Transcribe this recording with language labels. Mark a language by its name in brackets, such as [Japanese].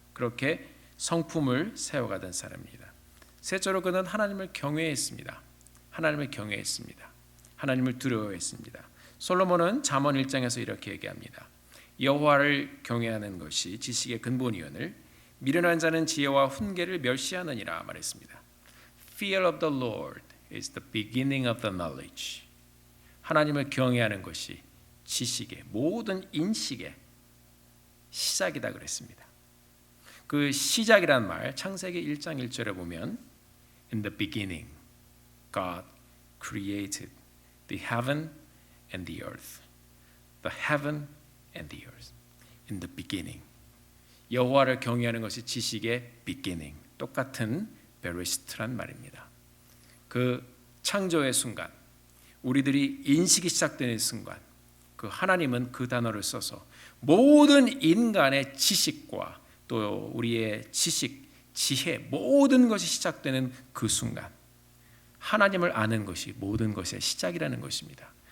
[Korean] 그렇게 성품을 세워가던 사람입니다. 셋째로 그는 하나님을 경외했습니다. 하나님을 경외했습니다. 하나님을 두려워했습니다. 솔로몬은 잠언 1장에서 이렇게 얘기합니다. 여호와를 경외하는 것이 지식의 근본이오늘 미련한 자는 지혜와 훈계를 멸시하느니라 말했습니다. [English] Fear of the Lord is the beginning of the knowledge. [Korean] 하나님을 경외하는 것이 지식의 모든 인식의 시작이다 그랬습니다. 그 시작이란 말 창세기 1장 1절에 보면 [English] In the beginning God created the heaven and the earth. The heaven and the earth. In the beginning. [Korean] 여호와를 경외하는 것이 지식의 beginning. 똑같은 베레시트란 말입니다. 그 창조의 순간, 우리들이 인식이 시작되는 순간, 그 하나님은 그 단어를 써서 모든 인간의 지식과 또 우리의 지식, 지혜, 모든 것이 시작되는 그 순간, 하나님을 아는 것이 모든 것의 시작이라는 것입니다.